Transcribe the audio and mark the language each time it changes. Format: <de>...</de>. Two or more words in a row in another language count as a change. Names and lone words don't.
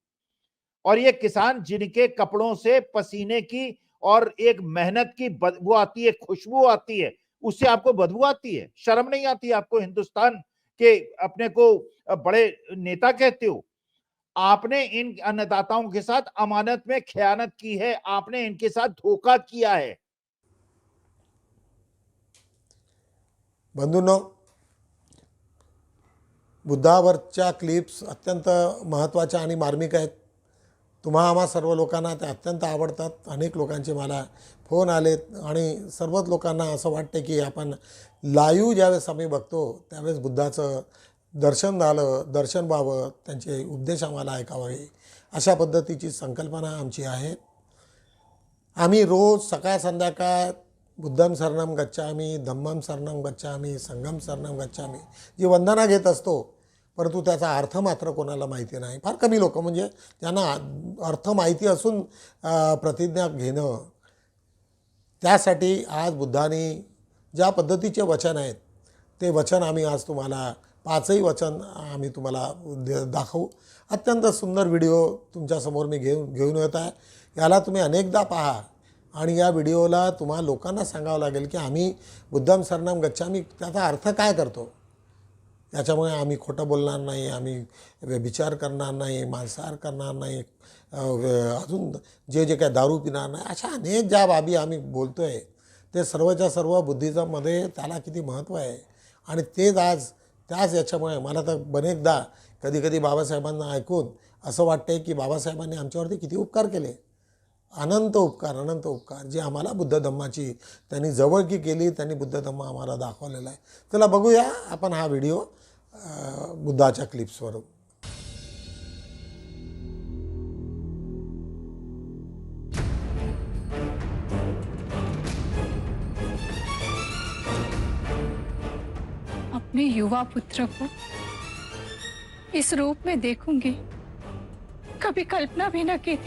<hi>और ये किसान जिनके कपड़ों से पसीने की और एक मेहनत की बदबू आती है, खुशबू आती है, उससे आपको बदबू आती है, शर्म नहीं आती आपको? हिंदुस्तान के अपने को बड़े नेता कहते हो। आपने इन अन्नदाताओं के साथ अमानत में खयानत की है, आपने इनके साथ धोखा किया है।</hi> <mr>बंधूंनो, बुद्धावरच्या क्लिप्स अत्यंत महत्त्वाच्या आणि मार्मिक आहेत. तुम्हा आम्हा सर्व लोकांना ते अत्यंत आवडतात. अनेक लोकांचे मला फोन आलेत आणि सर्वच लोकांना असं वाटतं की आपण लाईव्ह ज्यावेळेस आम्ही बघतो त्यावेळेस बुद्धाचं दर्शन झालं, दर्शन व्हावं, त्यांचे उपदेश आम्हाला ऐकावे, अशा पद्धतीची संकल्पना आमची आहे. आम्ही रोज सकाळ संध्याकाळ</mr> <pi>बुद्धं शरणं गच्छामि, धम्मं शरणं गच्छामि, संघं शरणं गच्छामि</pi> <mr>जी वंदना घेत असतो, परंतु त्याचा अर्थ मात्र कोणाला माहिती नाही. फार कमी लोक, म्हणजे त्यांना अर्थ माहिती असून प्रतिज्ञा घेणं. त्यासाठी आज बुद्धाने ज्या पद्धतीचे वचन आहेत ते वचन आम्ही आज तुम्हाला 5ही वचन आम्ही तुम्हाला दाखवू. अत्यंत सुंदर व्हिडिओ तुमच्यासमोर मी घेऊन येत आहे. याला तुम्ही अनेकदा पहा आणि या व्हिडिओला तुम्हा लोकांना सांगावं लागेल की आम्ही</mr> <pi>बुद्धं शरणं गच्छामि</pi> <mr>त्याचा अर्थ काय करतो. त्याच्यामुळे आम्ही खोटं बोलणार नाही, आम्ही व्यभिचार करणार नाही, मांसाहार करणार नाही, अजून जे काय दारू पिणार नाही, अशा अनेक ज्या बाबी आम्ही बोलतो आहे ते सर्वच्या सर्व बुद्धिझममध्ये त्याला किती महत्त्व आहे. आणि तेच आज त्याच याच्यामुळे मला तर अनेकदा कधी बाबासाहेबांना ऐकून असं वाटते की बाबासाहेबांनी आमच्यावरती किती उपकार केले, अनंत उपकार जे आम्हाला बुद्ध धम्माची त्यांनी जवळकी केली, त्यांनी बुद्ध धम्म आम्हाला दाखवलेला आहे. चला बघूया आपण हा व्हिडिओ बुद्धाच्या क्लिप्सवरून.</mr> <hi>अपने युवा पुत्र को इस रूप में देखूंगी, कभी कल्पना भी न की थी.</hi>